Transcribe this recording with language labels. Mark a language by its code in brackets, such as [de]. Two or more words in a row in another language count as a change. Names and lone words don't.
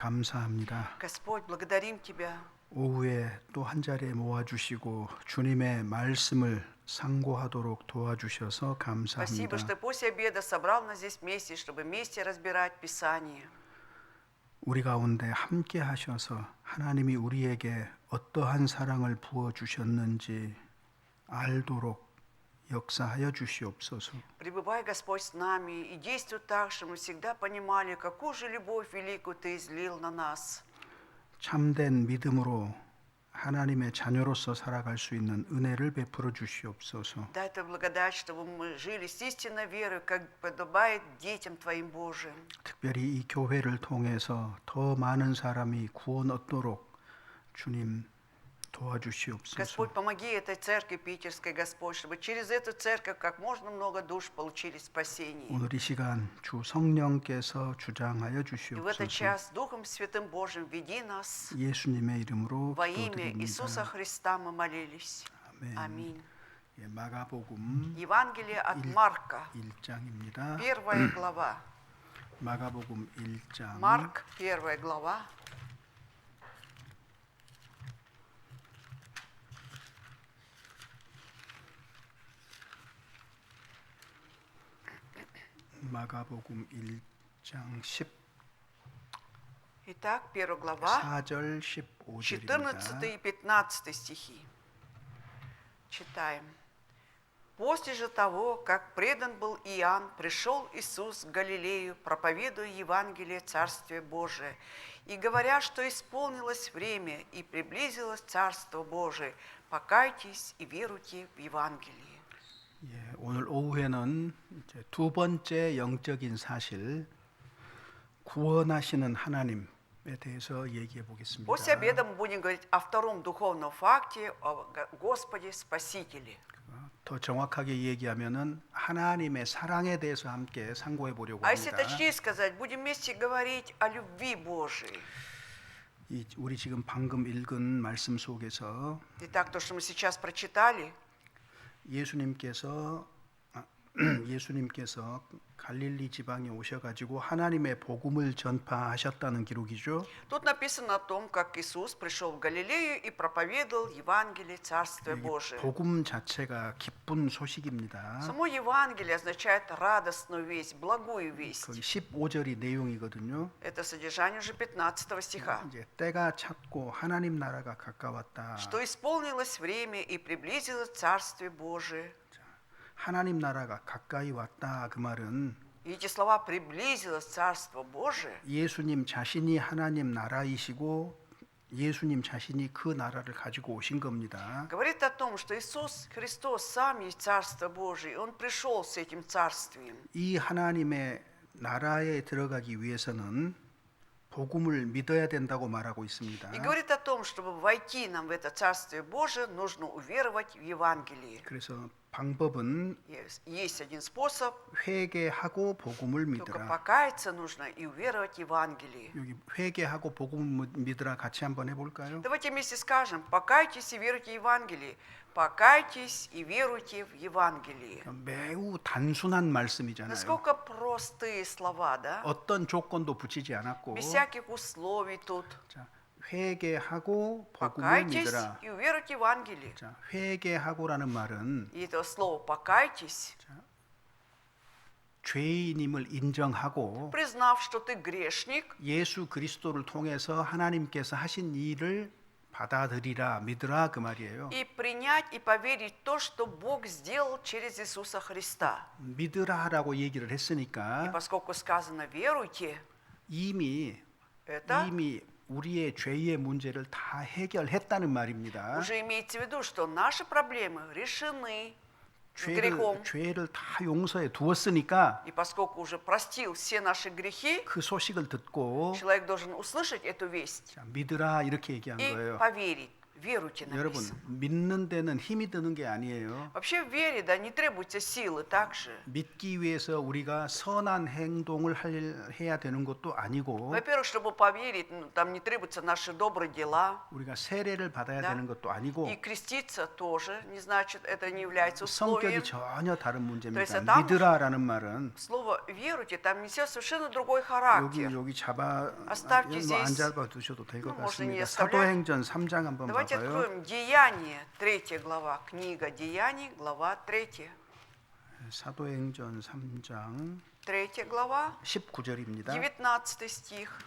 [ko] 감사합니다. [ru] Господь, благодарим Тебя. [ko] 오후에 또 한 자리에 모아주시고 주님의 말씀을 상고하도록 도와주셔서 [ru] Спасибо, [ko] 감사합니다. [ru] что после обеда собрал нас здесь вместе, чтобы вместе разбирать Писание. [ko] 우리 가운데 함께 하셔서 하나님이 우리에게 어떠한 사랑을 부어주셨는지 알도록 역사하여 주시옵소서. [ru] Пребывай, Господь, с нами и действуй так, чтобы мы всегда понимали, какую же любовь великую Ты излил на нас. [ko] 참된 믿음으로 하나님의 자녀로서 살아갈 수 있는 은혜를 베풀어 주시옵소서. [ru] Дай Ты благодать, чтобы мы жили с истинной верой, как подобает детям Твоим Божиим. [ko] 특별히 이 교회를 통해서 더 많은 사람이 구원 얻도록 주님 도와주시옵소서. [ru] Господь, помоги этой церкви питерской, Господь, чтобы через эту церковь как можно много душ получили спасение. [ko] 오늘 이 시간 주 성령께서 주장하여 [ru] И в [ko] 주시옵소서. [ru] этот час Духом Святым Божьим веди нас. [ko] 예수님의 이름으로 [ru] Во имя Иисуса [ko] 기도드립니다. [ru] Христа мы молились. [ko] 아멘. [ru] Аминь. [ko] 예, 마가복음 [ru] Евангелие от Марка, [ko] 1장입니다. [ru] первая глава. [ko] 마가복음 1장 [ru] Марк, первая глава. [ko] 마가복음 1장 [ru] Итак, первая глава, 14절 15절입니다. 14 и 15 стихи. Читаем. «После же того, как предан был Иоанн, пришел Иисус в Галилею, проповедуя Евангелие Царствия Божия, и говоря, что исполнилось время и приблизилось Царство Божие, покайтесь и веруйте в Евангелие». [ko] 예, 오늘 오후에는 이제 두 번째 영적인 사실 구원하시는 하나님에 대해서 얘기해 보겠습니다. [ru] После обеда мы будем говорить о втором духовном факте, о Господе Спасителе. [ko] 더 정확하게 얘기하면은 하나님의 사랑에 대해서 함께 상고해 보려고 [ru] А если [ko] 합니다. [ru] точнее сказать, будем вместе говорить о любви Божией. [ko] 우리 지금 방금 읽은 말씀 속에서 [ru] Итак, то, что мы сейчас прочитали, [ko] 예수님께서 갈릴리 지방에 오셔가지고 하나님의 복음을 전파하셨다는 기록이죠. [ru] тут написано о том, как Иисус пришел в Галилею и проповедовал Евангелие Царствия Божия. [ko] 복음 자체가 기쁜 소식입니다. [ru] Само Евангелие означает радостную весть, благую весть. [ko] 거기 15절이 내용이거든요. [ru] Это содержание уже 15 стиха. [ko] 이제 때가 찼고 하나님 나라가 가까웠다. [ru] Что исполнилось время и приблизилось Царствие Божие. [ko] 하나님 나라가 가까이 왔다 그 말은 [ru] И эти слова «приблизилось Царство Божие» [ko] 예수님 자신이 하나님 나라이시고 예수님 자신이 그 나라를 가지고 오신 겁니다. [ru] говорит о том, что Иисус Христос сам есть Царство Божие, и Он пришел с этим царствием. [ko] 이 하나님의 나라에 들어가기 위해서는 복음을 믿어야 된다고 말하고 있습니다. [ru] И говорит о том, чтобы войти нам в это Царствие Божие, нужно уверовать в Евангелие. [ko] 그래서 방법은 [ru] Есть один способ, [ko] 회개하고 복음을 [ru] только [ko] 믿으라. [ru] покаяться нужно и уверовать в Евангелие. [ko] 여기 회개하고 복음을 믿으라 같이 한번 해볼까요? [ru] Давайте вместе скажем, покайтесь и веруйте в Евангелие. Покайтесь и веруйте в Евангелие. [ko] 매우 단순한 말씀이잖아요. [ru] Насколько простые слова, да? [ko] 어떤 조건도 붙이지 않았고 [ru] Без всяких условий тут. [ko] 자, 회개하고 복음을 [ru] Покайтесь [ko] 믿으라. [ru] и уверуйте в Евангелие. [ko] 자, 회개하고라는 말은 [ru] И это слово «покайтесь», [ko] 죄인임을 인정하고 [ru] признав, что ты грешник, [ko] 예수 그리스도를 통해서 하나님께서 하신 일을 받아들이라 믿으라 그 말이에요. [ru] и принять и поверить в то, что Бог сделал через Иисуса Христа. [ko] 믿으라라고 얘기를 [ru] И [ko] 했으니까 [ru] поскольку сказано «веруйте», [ko] 이미 [ru] это [ko] 우리의 죄의 문제를 다 해결했다는 말입니다. [ru] уже имеется в виду, что наши проблемы решены с грехом. [ko] 죄를 다 용서해 두었으니까 [ru] И поскольку уже простил все наши грехи, [ko] 그 소식을 듣고 [ru] человек должен услышать эту весть [ko] 자, 믿으라 이렇게 얘기한 [ru] и [ko] 거예요. [ru] поверить. веруйте [ko] 여러분, [ru] написано. [ko] 믿는 데는 힘이 드는 게 아니에요. [ru] Вообще в вере, да, не требуется силы также. [ko] 믿기 위해서 우리가 선한 행동을 해야 되는 것도 아니고 [ru] Во-первых, чтобы поверить, там не требуются наши добрые дела. [ko] 우리가 세례를 받아야 [ru] Да. [ko] 되는 것도 아니고 [ru] И креститься тоже не значит, это не является [ko] 성격이 [ru] условием. [ko] 전혀 다른 문제입니다. 그래서 там 믿으라라는 말은 [ru] Слово веруйте там несет совершенно другой характер. [ko] 여기 잡아 [ru] Оставьте [ko] 뭐안 [ru] здесь. [ko] 잡아 두셔도 될 것 [ru] Ну, можно не [ko] 같습니다. [ru] оставлять. [ko] 사도행전 3장 한번 [ru] Давайте [ko] 봐봐요. [ru] откроем Деяния, 3 глава, книга Деяний, глава 3. [ko] 사도행전 3장 [ru] 3 глава, [ko] 19절입니다. [ru] 19 стих.